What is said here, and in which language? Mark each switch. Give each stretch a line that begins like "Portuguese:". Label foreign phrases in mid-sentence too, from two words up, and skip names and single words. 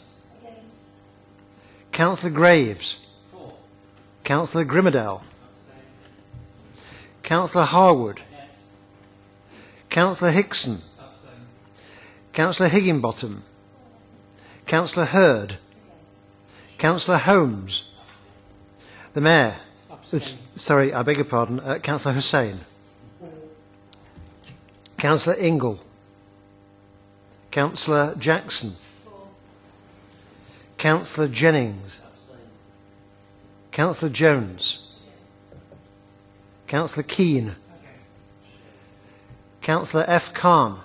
English: Councillor Graves. Councillor Grimmadell. Councillor Harwood. Councillor Hickson. Councillor Higginbottom. Councillor Hurd. Councillor Holmes. The Mayor. Sorry, I beg your pardon. Councillor Hussain. Councillor Ingle. Councillor Jackson. Councillor Jennings. Councillor Jones. Councillor Keane. Councillor F. Khan.